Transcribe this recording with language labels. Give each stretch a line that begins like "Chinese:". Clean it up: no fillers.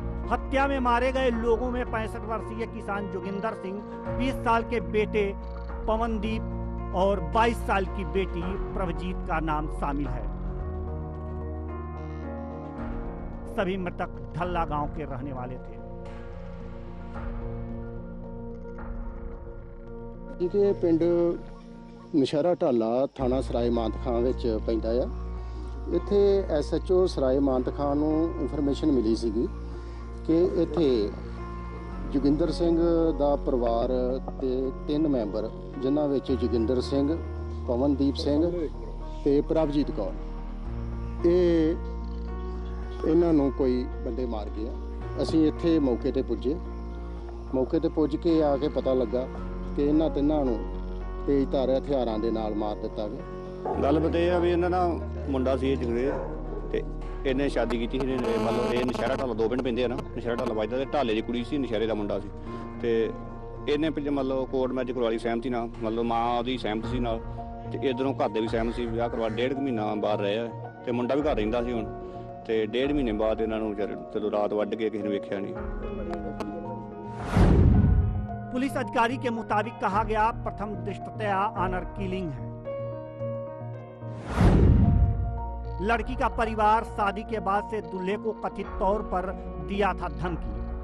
Hindi: हत्या में मारे गए लोगों में 65 वर्षीय किसान जोगिंदर सिंह, 20 साल के बेटे पवनदीप और 22 साल की बेटी प्रभजीत का नाम शामिल है। सभी मृतक ढल्ला गांव के रहने वाले थे।
Punjabi: ਇਹ ਪਿੰਡ ਨਸ਼ਹਿਰਾ ਢਾਲਾ ਥਾਣਾ ਸਰਾਏ ਮਾਨਤ ਖਾਂ ਵਿੱਚ ਪੈਂਦਾ ਆ। ਇੱਥੇ ਐਸਐਚਓ ਸਰਾਏ ਮਾਨਤ ਖਾਂ ਨੂੰ ਇਨਫੋਰਮੇਸ਼ਨ ਮਿਲੀ ਸੀਗੀ ਕਿ ਇੱਥੇ ਜੋਗਿੰਦਰ ਸਿੰਘ ਦਾ ਪਰਿਵਾਰ ਤੇ 3 ਮੈਂਬਰ, ਜਿਨ੍ਹਾਂ ਵਿੱਚ ਜੋਗਿੰਦਰ ਸਿੰਘ, ਪਵਨਦੀਪ ਸਿੰਘ ਤੇ ਪ੍ਰਭਜੀਤ ਕੌਰ, ਇਹਨਾਂ ਨੂੰ ਕੋਈ ਬੰਦੇ ਮਾਰ ਗਏ ਆ। ਅਸੀਂ ਇੱਥੇ ਮੌਕੇ ਤੇ ਪੁੱਜੇ। ਮੌਕੇ ਤੇ ਪੁੱਜ ਕੇ ਆ ਕੇ ਪਤਾ ਲੱਗਾ ਕਿ ਇਹਨਾਂ ਤਿੰਨਾਂ ਨੂੰ ਤੇਜ਼ਧਾਰ ਹਥਿਆਰਾਂ ਦੇ ਨਾਲ ਮਾਰ ਦਿੱਤਾ ਗਿਆ। ਗੱਲਬਾਤ ਇਹ ਆ ਵੀ ਇਹਨਾਂ ਦਾ ਮੁੰਡਾ ਸੀ ਜਗਰੇ ਤੇ ਇਹਨੇ ਸ਼ਾਦੀ ਕੀਤੀ ਸੀ। ਮਤਲਬ ਇਹ ਨਸ਼ਹਿਰਾ ਢਾਲਾ 2 ਪਿੰਡ ਪੈਂਦੇ ਆ ਨਾ, ਨਸ਼ਹਿਰਾ ਢਾਲਾ ਵੱਜਦਾ ਤੇ ਢਾਲੇ ਦੀ ਕੁੜੀ ਸੀ, ਨਸ਼ਹਿਰੇ ਦਾ ਮੁੰਡਾ ਸੀ। ਤੇ ਇਹਨੇ ਮਤਲਬ ਕੋਰਟ ਮੈਰਿਜ ਕਰਵਾ ਲਈ ਸਹਿਮਤੀ ਨਾਲ, ਮਤਲਬ ਮਾਂ ਉਹਦੀ ਸਹਿਮਤ ਸੀ ਨਾਲ ਤੇ ਇਧਰੋਂ ਘਰ ਦੇ ਵੀ ਸਹਿਮਤ ਸੀ। ਵਿਆਹ ਕਰਵਾ 1.5 ਮਹੀਨਾ ਬਾਹਰ ਰਹੇ ਤੇ ਮੁੰਡਾ ਵੀ ਘਰ ਰਹਿੰਦਾ ਸੀ ਹੁਣ। ਤੇ 1.5 ਮਹੀਨੇ ਬਾਅਦ ਇਹਨਾਂ ਨੂੰ ਚਲੋ ਰਾਤ ਵੱਢ ਕੇ ਕਿਸੇ ਨੇ ਵੇਖਿਆ नहीं।
Hindi: पुलिस अधिकारी के मुताबिक कहा गया प्रथम दृष्टया ऑनर किलिंग है। लड़की का परिवार शादी के बाद से दूल्हे को कथित तौर पर दिया था धमकी।